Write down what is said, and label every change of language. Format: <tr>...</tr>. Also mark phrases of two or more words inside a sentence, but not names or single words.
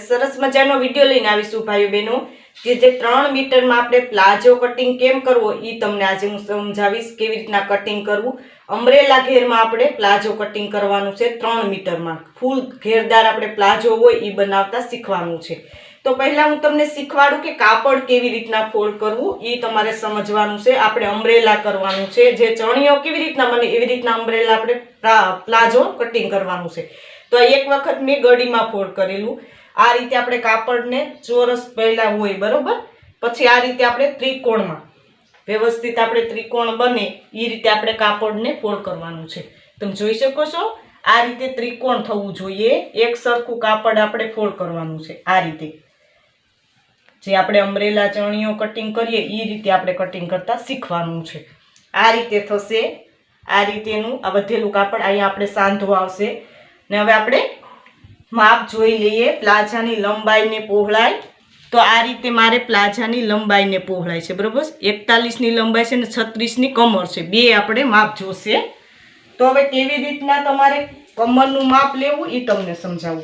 <gu>સરસ મજાનો વિડિયો લઈને આવીશું ભાઈઓ બહેનો કે જે 3 મીટરમાં આપણે પ્લાઝો કટિંગ કેમ કરવો ઈ તમને આજે હું સમજાવીશ કેવી રીતના કટિંગ કરવું। અમ્બ્રેલા ઘેરમાં આપણે પ્લાઝો કટિંગ કરવાનું છે 3 મીટરમાં ફૂલ ઘેરદાર આપણે પ્લાઝો હોય ઈ બનાવતા શીખવાનું છે। તો પહેલા હું તમને શીખવાડું કે કાપડ કેવી રીતના ફોલ્ડ કરવું ઈ તમારે સમજવાનું છે। આપણે અમ્બ્રેલા કરવાનું છે જે ચણિયો કેવી રીતના બને એવી રીતના અમ્બ્રેલા આપણે પ્લાઝો કટિંગ કરવાનું છે। તો એક વખત મેં ગળીમાં ફોલ્ડ કરેલું। આ રીતે આપણે કાપડને ચોરસ પહેલા હોય બરોબર, પછી આ રીતે આપણે ત્રિકોણમાં વ્યવસ્થિત આપણે ત્રિકોણ બને ઈ રીતે આપણે કાપડને ફોલ્ડ કરવાનું છે। તમે જોઈ શકો છો આ રીતે ત્રિકોણ થવું જોઈએ। એક સરખું કાપડ આપણે ફોલ્ડ કરવાનું છે। આ રીતે જે આપણે અમ્બ્રેલા ચણિયો કટિંગ કરીએ ઈ રીતે આપણે કટિંગ કરતા શીખવાનું છે। આ રીતે થશે। આ રીતેનું આ વધેલું કાપડ અહીં આપણે સાંધો આવશે ને હવે આપણે માપ જોઈ લઈએ પ્લાઝાની લંબાઈ ને પહોળાઈ। તો આ રીતે મારે પ્લાઝાની લંબાઈ ને પહોળાઈ છે બરોબર, 41 ની લંબાઈ છે ને 36 ની કમર છે, બે આપણે માપ જોશે। તો હવે કેવી રીતના તમારે કમરનું માપ લેવું ઈ તમને સમજાવું।</gu>